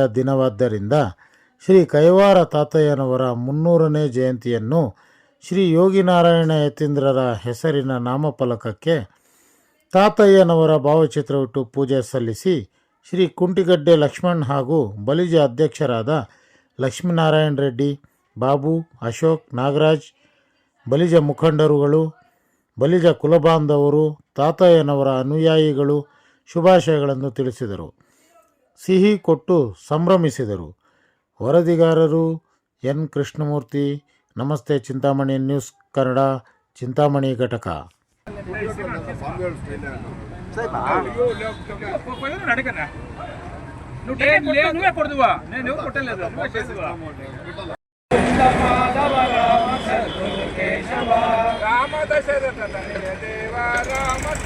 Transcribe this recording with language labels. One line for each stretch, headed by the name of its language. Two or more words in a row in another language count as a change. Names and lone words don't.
Kannada: ದಿನವಾದ್ದರಿಂದ ಶ್ರೀ ಕೈವಾರ ತಾತಯ್ಯನವರ 300ನೇ ಜಯಂತಿಯನ್ನು ಶ್ರೀ ಯೋಗಿನಾರಾಯಣ ಯತೀಂದ್ರರ ಹೆಸರಿನ ನಾಮಫಲಕಕ್ಕೆ ತಾತಯ್ಯನವರ ಭಾವಚಿತ್ರವಿಟ್ಟು ಪೂಜೆ ಸಲ್ಲಿಸಿ ಶ್ರೀ ಕುಂಟಿಗಡ್ಡೆ ಲಕ್ಷ್ಮಣ್ ಹಾಗೂ ಬಲಿಜ ಅಧ್ಯಕ್ಷರಾದ ಲಕ್ಷ್ಮೀನಾರಾಯಣ ರೆಡ್ಡಿ, ಬಾಬು, ಅಶೋಕ್, ನಾಗರಾಜ್, ಬಲಿಜ ಮುಖಂಡರುಗಳು, ಬಲಿಜ ಕುಲಬಾಂಧವರು, ತಾತಯ್ಯನವರ ಅನುಯಾಯಿಗಳು ಶುಭಾಶಯಗಳನ್ನು ತಿಳಿಸಿದರು. ಸಿಹಿ ಕೊಟ್ಟು ಸಂಭ್ರಮಿಸಿದರು. ವರದಿಗಾರರು ಎನ್ ಕೃಷ್ಣಮೂರ್ತಿ. ನಮಸ್ತೆ. ಚಿಂತಾಮಣಿ ನ್ಯೂಸ್ ಕನ್ನಡ, ಚಿಂತಾಮಣಿ ಘಟಕ.
Telugu: నువ్వే కొడుదువా నేను కొట్టలేదు నువ్వే చేస్తువా రామ దశరథ తనయ దేవ రామ